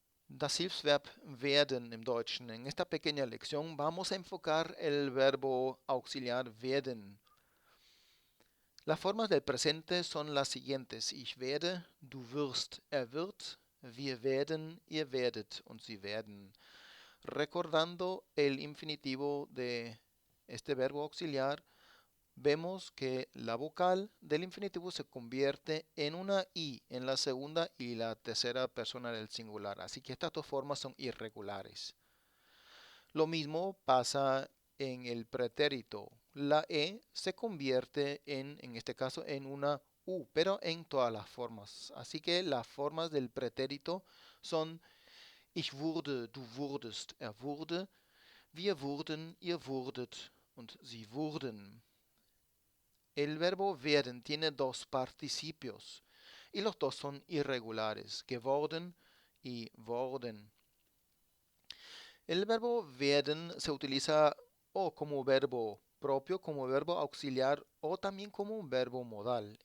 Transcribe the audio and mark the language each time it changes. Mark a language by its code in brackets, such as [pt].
[de] das Hilfsverb werden im Deutschen. [es] En esta pequeña lección vamos a enfocar el verbo auxiliar werden. Las formas del presente son las siguientes. [de] Ich werde, du wirst, wird, wir werden, ihr werdet und sie werden. [es] Recordando el infinitivo de este verbo auxiliar, vemos que la vocal del infinitivo se convierte en una I en la segunda y la tercera persona del singular. Así que estas dos formas son irregulares. Lo mismo pasa en el pretérito. La E se convierte en este caso, en una U, pero en todas las formas. Así que las formas del pretérito son [de] ich wurde, du wurdest, wurde, wir wurden, ihr wurdet und sie wurden. [es] El verbo werden tiene dos participios y los dos son irregulares, geworden y worden. El verbo werden se utiliza o como verbo propio, como verbo auxiliar o también como un verbo modal.